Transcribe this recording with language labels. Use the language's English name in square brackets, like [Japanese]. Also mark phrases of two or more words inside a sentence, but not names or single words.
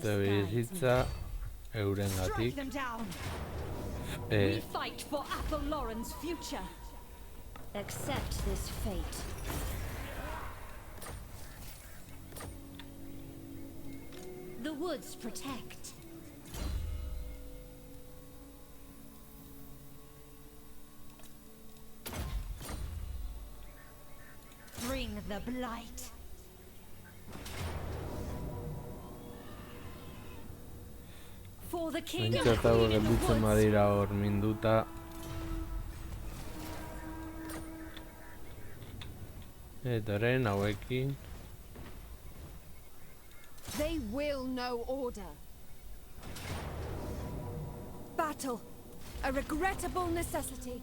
[Basque] dute [English] guides [Basque] bizitza [English] me. [Basque] eurengatik. [English] Strike them down. We fight for Athel Lauren's future. Accept this fate. The woods protect. Bring the blight. For the kingdom. [Basque] Behintzat hau [English] Queen in the [Basque] gelditzen [English] woods. [Basque] badira hor minduta. Eta orain hauekin. [English] They will know order. Battle, a regrettable necessity.